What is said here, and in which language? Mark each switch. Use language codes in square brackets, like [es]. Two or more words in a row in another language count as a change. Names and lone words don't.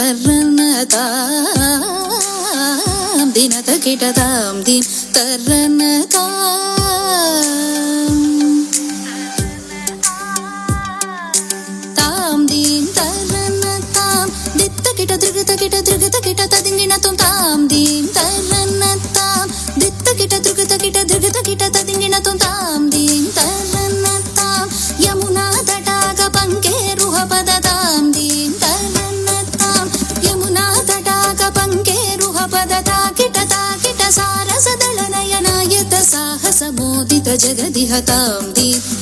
[sa] ತರ್ರಣತಾಂ ದಿನತ ಕಿಟತಾಂ ದೀಂ ತರ್ರಣತಾಂ ತಾಂ ದೀಂ ತರ್ರಣತಾಂ ದಿತ್ತ ಕಿಟ ದೃಗತ ಕಿಟ ದೃಗತ ಕಿಟ ತದಿಂಗಿಣ ತುಂ ತಾಂ ದೀಂ ತರ್ರಣತಾಂ ದಿತ್ತ ಕಿಟ ದೃಗತ ಕಿಟ ದೃಗತ ಕಿಟ ತದಿಂಗಿಣ ತುಂ ತಾಂ ದೀಂ ತರ್ರಣತಾಂ ಯಮುನಾ ತಟಾಕ ಪಂಕೇರುಹ ಪದತಾಂ ದೀಂ ತರ್ರಣತಾಂ ಯಮುನಾ ತಟಾಕ ಪಂಕೇರುಹ ಪದತಾ ಕಿಟ ಸಾರಸದಳ ನಯನಾಯತ ಸಾಹಸ ಮೋದಿತ ಜಗದಿಹ ತಾಂ ದೀಂ